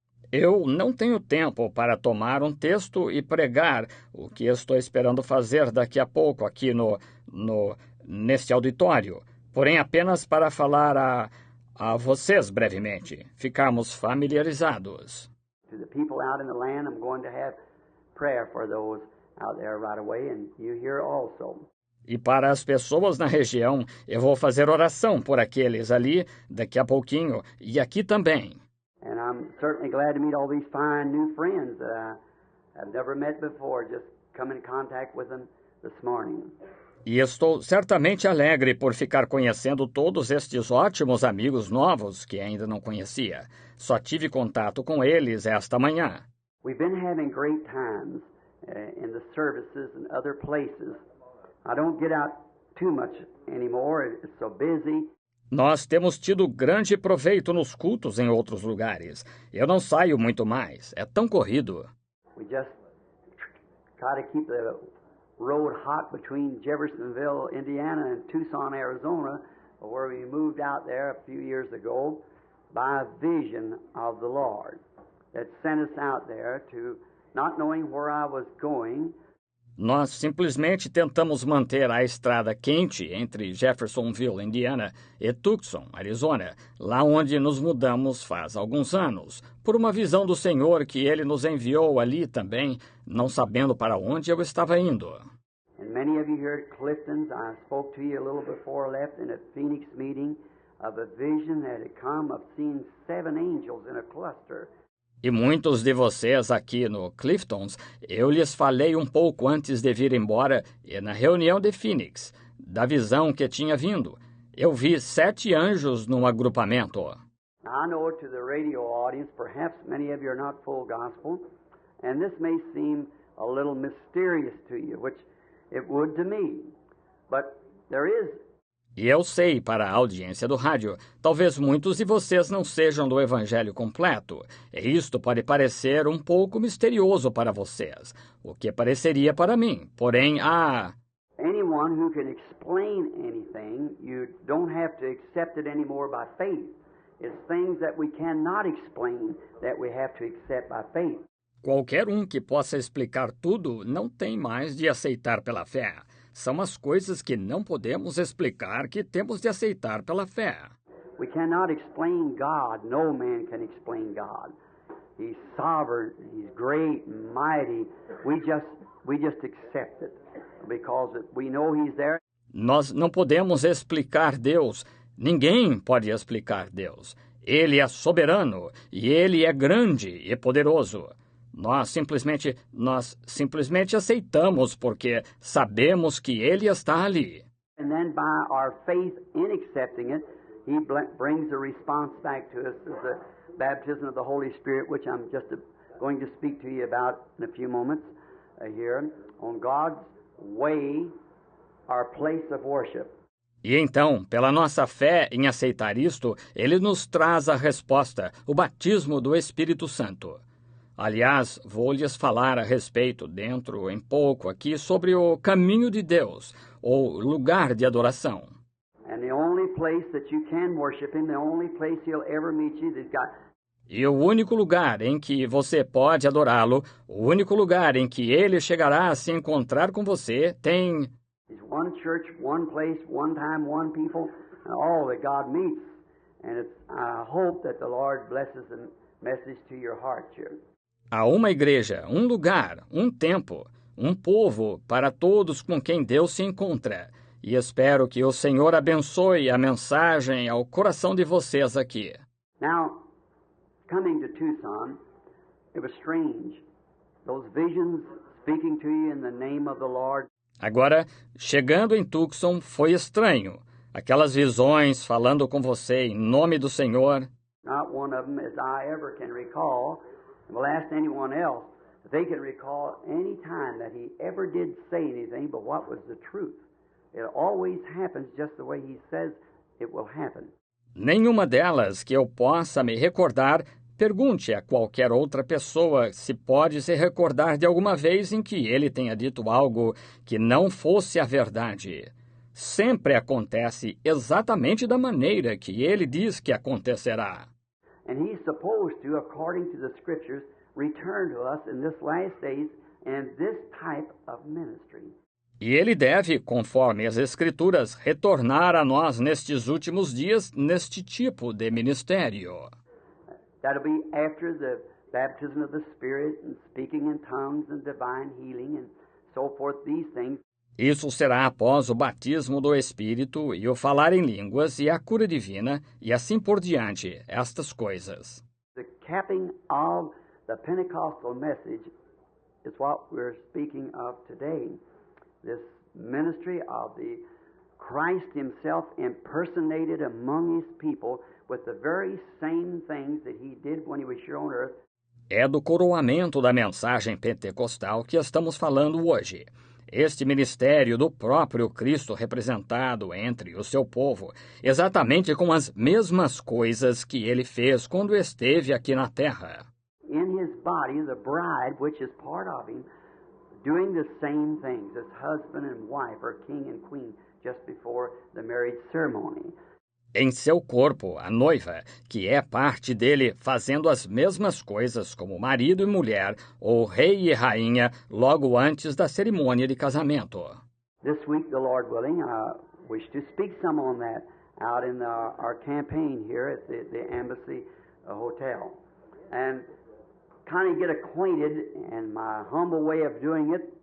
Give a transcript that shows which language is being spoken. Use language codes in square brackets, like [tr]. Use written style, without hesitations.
[pt] Eu não tenho tempo para tomar um texto e pregar, o que estou esperando fazer daqui a pouco aqui neste auditório, porém apenas para falar a vocês brevemente, ficarmos familiarizados. [en] To the people out in the land, I'm going to have prayer for those out there right away, and you here also. [pt] E para as pessoas na região, eu vou fazer oração por aqueles ali daqui a pouquinho e aqui também. [en] And I'm certainly glad to meet all these fine new friends that I've never met before, just come in contact with them this morning. [pt] E estou certamente alegre por ficar conhecendo todos estes ótimos amigos novos que ainda não conhecia. Só tive contato com eles esta manhã. [en] We've been having great times in the services and other places. I don't get out too much anymore. It's so busy. [pt] Nós temos tido grande proveito nos cultos em outros lugares. Eu não saio muito mais. É tão corrido. [en] We just try to keep the road hot between Jeffersonville, Indiana, and Tucson, Arizona, where we moved out there a few years ago by a vision of the Lord that sent us out there to, not knowing where I was going. [pt] Nós simplesmente tentamos manter a estrada quente entre Jeffersonville, Indiana, e Tucson, Arizona, lá onde nos mudamos faz alguns anos, por uma visão do Senhor que Ele nos enviou ali também, não sabendo para onde eu estava indo. [en] And many of you here at Clifton's, I spoke to you a little before I left in a Phoenix meeting of a vision that had come of seeing 7 angels in a cluster. [pt] E muitos de vocês aqui no Clifton's, eu lhes falei um pouco antes de vir embora e na reunião de Phoenix, da visão que tinha vindo. Eu vi 7 anjos num agrupamento. [en] I know to the radio audience, perhaps many of you are not full gospel, and this may seem a little mysterious to you, which it would to me. But there is. [pt] E eu sei, para a audiência do rádio, talvez muitos de vocês não sejam do Evangelho completo, e isto pode parecer um pouco misterioso para vocês, o que pareceria para mim, porém há... [en] Anyone who can explain anything, you don't have to accept it anymore by faith. It's things that we cannot explain that we have to accept by faith. [pt] Qualquer um que possa explicar tudo não tem mais de aceitar pela fé. São as coisas que não podemos explicar que temos de aceitar pela fé. [en] We cannot explain God. No man can explain God. He's sovereign. He's great and mighty. We just accept it because we know He's there. [pt] Nós não podemos explicar Deus. Ninguém pode explicar Deus. Ele é soberano e Ele é grande e poderoso. Nós simplesmente aceitamos porque sabemos que Ele está ali. [en] And then by our faith in accepting it, He brings the response back to us as the baptism of the Holy Spirit, which I'm just going to speak to you about in a few moments here, on God's way, our place of worship. [pt] E então, pela nossa fé em aceitar isto, Ele nos traz a resposta, o batismo do Espírito Santo. Aliás, vou lhes falar a respeito dentro em pouco aqui sobre o caminho de Deus, ou lugar de adoração. [en] And the only place that you can worship Him, the only place He'll ever meet you, He's got. [pt] E o único lugar em que você pode adorá-lo, o único lugar em que Ele chegará a se encontrar com você, tem... [en] There's one church, one place, one time, one people, and all that God meets. And I hope that the Lord blesses the message to your heart here. [pt] Há uma igreja, um lugar, um tempo, um povo para todos com quem Deus se encontra. E espero que o Senhor abençoe a mensagem ao coração de vocês aqui. [en] Now, coming to Tucson, it was strange. Those visions speaking to you in the name of the Lord. [pt] Agora, chegando em Tucson, foi estranho. Aquelas visões falando com você em nome do Senhor. [en] Not one of them, as I ever can recall, and will ask anyone else, if they can recall any time that he ever did say anything but what was the truth. It always happens just the way he says it will happen. [pt] Nenhuma delas que eu possa me recordar. Pergunte a qualquer outra pessoa se pode se recordar de alguma vez em que ele tenha dito algo que não fosse a verdade. Sempre acontece exatamente da maneira que ele diz que acontecerá. [en] And he's supposed to, according to the Scriptures, return to us in this last days and this type of ministry. [pt] E ele deve, conforme as Escrituras, retornar a nós nestes últimos dias, neste tipo de ministério. [en] That'll be after the baptism of the Spirit and speaking in tongues and divine healing and so forth, these things. [pt] Isso será após o batismo do Espírito e o falar em línguas e a cura divina e assim por diante, estas coisas. [en] The capping of the Pentecostal message is what we're speaking of today. This ministry of the Christ himself impersonated among his people with the very same things that he did when he was here on earth. [pt] É do coroamento da mensagem pentecostal que estamos falando hoje. Este ministério do próprio Cristo representado entre o seu povo, exatamente com as mesmas coisas que ele fez quando esteve aqui na terra. [en] In his body, the bride, which is part of him, doing the same things as husband and wife or king and queen just before the marriage ceremony. [pt] Em seu corpo, a noiva, que é parte dele, fazendo as mesmas coisas como marido e mulher, ou rei e rainha, logo antes da cerimônia de casamento. [en] This week, the Lord willing, I wish to speak some on that out in our campaign here at the Embassy Hotel. And kind of get acquainted, and my humble way of doing it.